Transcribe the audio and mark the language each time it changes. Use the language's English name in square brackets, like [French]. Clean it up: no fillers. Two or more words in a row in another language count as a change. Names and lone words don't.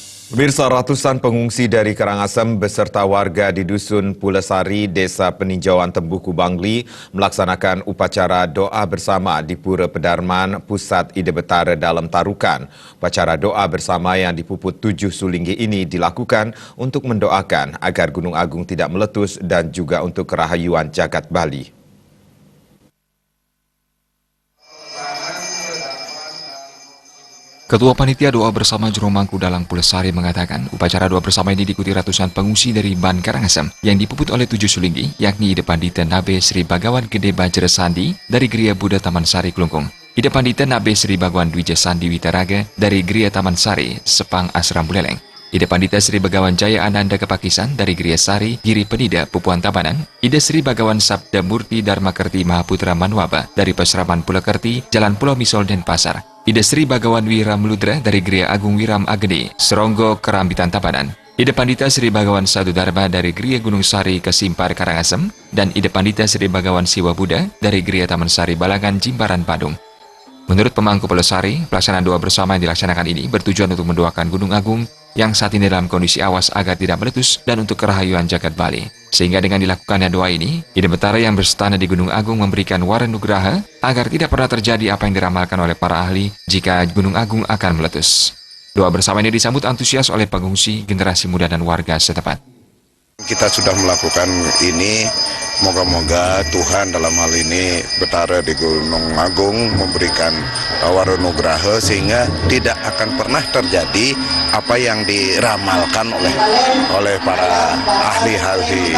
[Indonesian] Pemirsa, ratusan pengungsi dari Karangasem beserta warga di Dusun Pulesari, Desa Peninjauan Tembuku Bangli melaksanakan upacara doa bersama di Pura Pedarman, Pusat Ide Betara Dalam Tarukan. Upacara doa bersama yang dipuput 7 sulinggi ini dilakukan untuk mendoakan agar Gunung Agung tidak meletus dan juga untuk kerahayuan jagat Bali. Ketua Panitia Doa Bersama Jurumangku Dalang Pulesari mengatakan upacara doa bersama ini diikuti ratusan pengungsi dari Ban Karangasem yang dipuput oleh 7 sulinggi, yakni Ide Pandita Nabe Sri Bagawan Gede Bajra Sandi dari Gria Buddha Taman Sari Kelungkung, Ide Pandita Nabe Sri Bagawan Dwija Sandi Witaraga dari Gria Taman Sari Sepang Asram Buleleng, Ide Pandita Sri Bagawan Jaya Ananda Kepakisan dari Gria Sari Giri Penida Pupuan Tabanan, Ide Sri Bagawan Sabda Murti Dharmakerti Mahaputra Manwaba dari Peseraman Pulekerti Jalan Pulau Misol Denpasar, Ide Sri Bagawan Wiram Ludra dari Gria Agung Wiram Agede, Seronggo Kerambitan Tabanan, Ide Pandita Sri Bagawan Sadu Darba dari Gria Gunung Sari Kesimpar Karangasem, dan Ide Pandita Sri Bagawan Siwa Buddha dari Gria Taman Sari Balangan Jimbaran Badung. Menurut pemangku Pulesari, pelaksanaan doa bersama yang dilaksanakan ini bertujuan untuk mendoakan Gunung Agung yang saat ini dalam kondisi awas agar tidak meletus dan untuk kerahayuan jagat Bali. Sehingga dengan dilakukannya doa ini, Ide Betara yang berstana di Gunung Agung memberikan wara nugraha agar tidak pernah terjadi apa yang diramalkan oleh para ahli jika Gunung Agung akan meletus. Doa bersama ini disambut antusias oleh pengungsi, generasi muda dan warga setempat. Kita sudah melakukan ini, moga-moga Tuhan dalam hal ini Betara di Gunung Agung memberikan waronugraha sehingga tidak akan pernah terjadi apa yang diramalkan oleh para ahli-ahli.